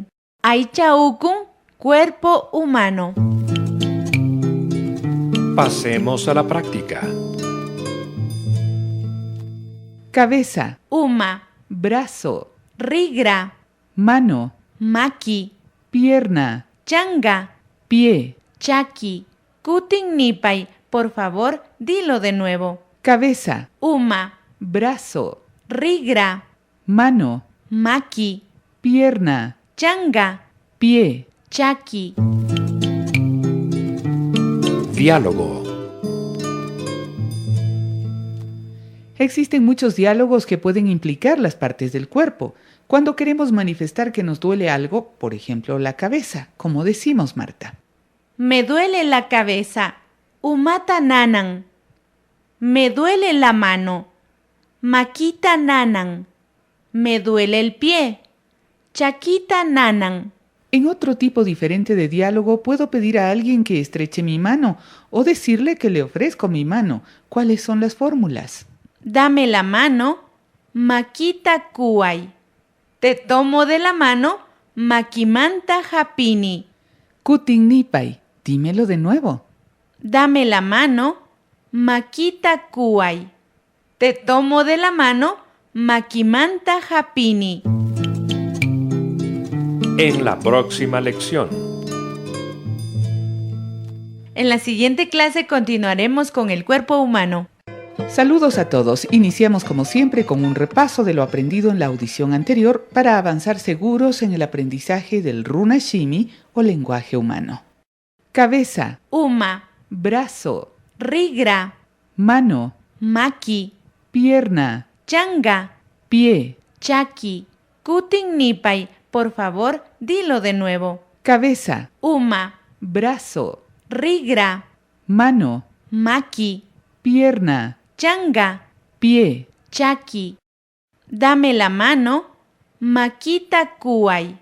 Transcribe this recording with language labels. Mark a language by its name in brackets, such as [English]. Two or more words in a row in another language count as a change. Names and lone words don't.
[Quechua] Aicha ukun, [Spanish] cuerpo humano. Pasemos a la práctica. Cabeza, [Quechua] Uma, [Spanish] brazo, [Quechua] rigra, [Spanish] mano, [Quechua] maki, [Spanish] pierna, [Quechua] changa, [Spanish] pie. [Quechua] chaki. Kutin nipay, [Spanish] por favor, dilo de nuevo. Cabeza, [Quechua] Uma, [Spanish] brazo, [Quechua] rigra, [Spanish] mano, [Quechua] maki, [Spanish] pierna, [Quechua] changa, [Spanish] pie. [Quechua] chaki. [Spanish] Diálogo. Existen muchos diálogos que pueden implicar las partes del cuerpo. Cuando queremos manifestar que nos duele algo, por ejemplo, la cabeza, como decimos, Marta. Me duele la cabeza. [Quechua] Umata nanan. [Spanish] Me duele la mano. [Quechua] Makita nanan. [Spanish] Me duele el pie. [Quechua] Chakita nanan. [Spanish] En otro tipo diferente de diálogo puedo pedir a alguien que estreche mi mano o decirle que le ofrezco mi mano. ¿Cuáles son las fórmulas? Dame la mano. [Quechua] Makita kuay. [Spanish] Te tomo de la mano. [Quechua] Makimanta japini. Kutin nipay. [Spanish] Dímelo de nuevo. Dame la mano. [Quechua] Makita kuay. [Spanish] Te tomo de la mano. [Quechua] Makimanta japini. [Spanish] En la próxima lección. En la siguiente clase continuaremos con el cuerpo humano. Saludos a todos. Iniciamos como siempre con un repaso de lo aprendido en la audición anterior para avanzar seguros en el aprendizaje del runa shimi o lenguaje humano. Cabeza, [Quechua] Uma, [Spanish] brazo, [Quechua] rigra, [Spanish] mano, [Quechua] maki, [Spanish] pierna, [Quechua] changa, [Spanish] pie. [Quechua] chaki. Kutin nipay, [Spanish] por favor, dilo de nuevo. Cabeza, [Quechua] Uma, [Spanish] brazo, [Quechua] rigra, [Spanish] mano, [Quechua] maki, [Spanish] pierna, [Quechua] changa, [Spanish] pie. [Quechua] chaki. [Spanish] Dame la mano. [Quechua] Makita kuay.